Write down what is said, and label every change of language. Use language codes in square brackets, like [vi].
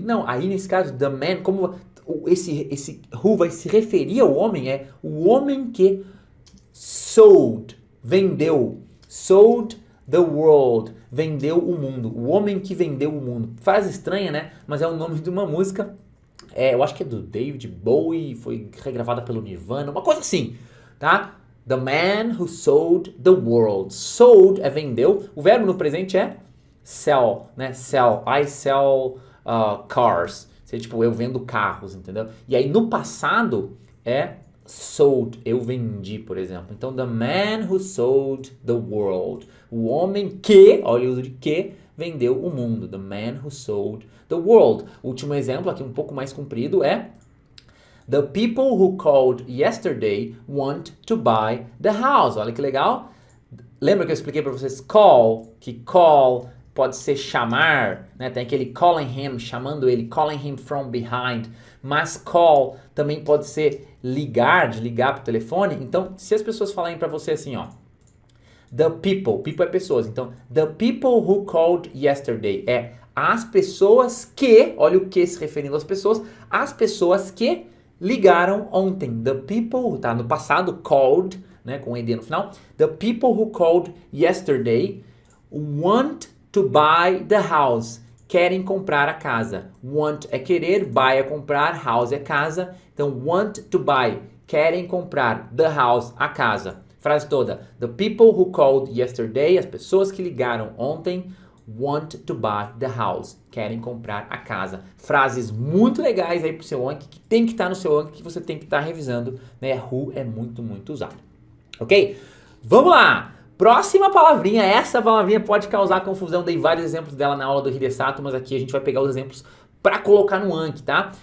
[pt] Não, aí nesse caso, [en] the man, [pt] como esse who vai se referir ao homem, é o homem que sold, vendeu, [en] sold the world, [pt] vendeu o mundo, o homem que vendeu o mundo. Frase estranha, né? Mas é o nome de uma música. Eu acho que é do David Bowie, foi regravada pelo Nirvana, uma coisa assim, tá? [en] The man who sold the world. [pt] Sold é vendeu. O verbo no presente é sell, né? Sell. [en] I sell cars. [pt] Seria tipo, eu vendo carros, entendeu? E aí no passado é sold. Eu vendi, por exemplo. Então, [en] the man who sold the world. [pt] O homem que, olha o uso de que, vendeu o mundo. [en] The man who sold the world. [pt] O último exemplo, aqui um pouco mais comprido, é [en] the people who called yesterday want to buy the house. [pt] Olha que legal. Lembra que eu expliquei para vocês call, que call pode ser chamar, né? Tem aquele [en] calling him, [pt] chamando ele, [en] calling him from behind. [pt] Mas call também pode ser ligar, de ligar pro telefone. Então, se as pessoas falarem para você assim, ó, [en] the people [pt] é pessoas. Então, [en] the people who called yesterday [pt] é as pessoas que, olha o que se referindo às pessoas, as pessoas que ligaram ontem. The people, tá no passado, called, né, com ed no final. [en] The people who called yesterday want to buy the house. [pt] Querem comprar a casa. Want é querer, buy é comprar, house é casa. Então, [en] want to buy, [pt] querem comprar [en] the house, [pt] a casa. Frase toda. [en] The people who called yesterday, [pt] as pessoas que ligaram ontem, [en] want to buy the house. [pt] Querem comprar a casa. Frases muito legais aí pro seu Anki, que tem que estar no seu Anki, que você tem que estar revisando, né? Who é muito, muito usado. Ok? Vamos lá! Próxima palavrinha, essa palavrinha pode causar confusão, dei vários exemplos dela na aula do Hidesato, mas aqui a gente vai pegar os exemplos para colocar no Anki, tá?